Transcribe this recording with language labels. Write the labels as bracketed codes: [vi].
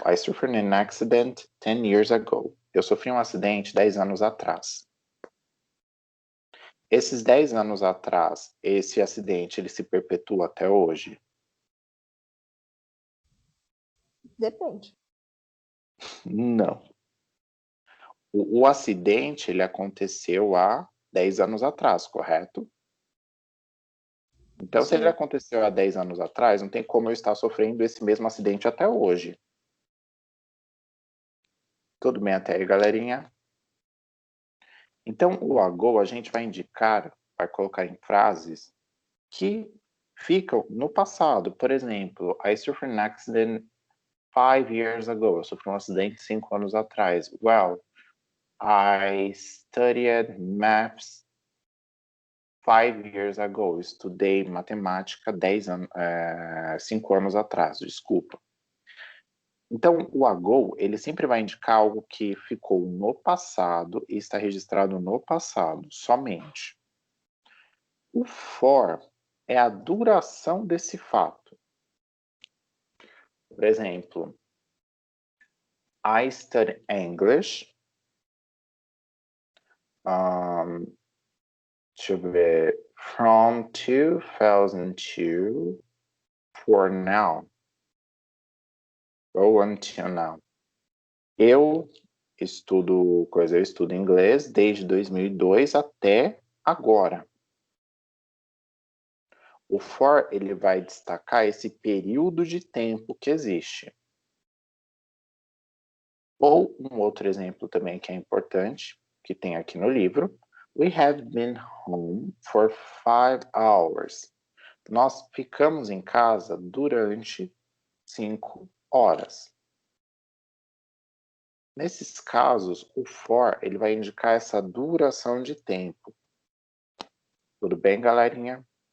[en] I suffered an accident 10 years ago. [pt] Eu sofri um acidente 10 anos atrás. Esses 10 anos atrás, esse acidente, ele se perpetua até hoje? Depende. Não. O acidente, ele aconteceu há 10 anos atrás, correto? Então, se ele Sim. aconteceu há 10 anos atrás, não tem como eu estar sofrendo esse mesmo acidente até hoje. Tudo bem até aí, galerinha? Então, o ago a gente vai indicar, vai colocar em frases que ficam no passado. Por exemplo, [en] I suffered an accident 5 years ago. [pt] Eu sofri um acidente 5 anos atrás. [en] Well, I studied maths 5 years ago. [pt] Eu estudei matemática 5 anos atrás, desculpa. Então, o ago, ele sempre vai indicar algo que ficou no passado e está registrado no passado, somente. O for é a duração desse fato. Por exemplo, [en] I studied English. [pt] Deixa eu ver. [en] From 2002 for now. Ou until now. [pt] Eu estudo inglês desde 2002 até agora. O for, ele vai destacar esse período de tempo que existe. Ou um outro exemplo também que é importante, que tem aqui no livro. [en] We have been home for 5 hours. [pt] Nós ficamos em casa durante 5 horas. Nesses casos, o for, ele vai indicar essa duração de tempo. Tudo bem, galerinha?